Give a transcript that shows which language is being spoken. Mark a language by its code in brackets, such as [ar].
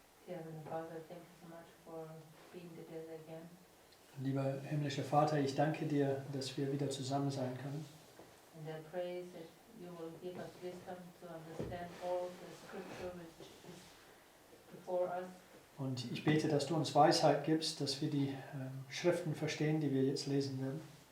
[en] Heavenly Father, thank you so much for being together again. [de] Lieber himmlischer Vater, ich danke dir, dass wir wieder zusammen sein können. [en] And I pray that you will give us wisdom to understand all the scripture which is before us. [de] Und ich bete, dass du uns Weisheit gibst, dass wir die Schriften verstehen, die wir jetzt lesen werden.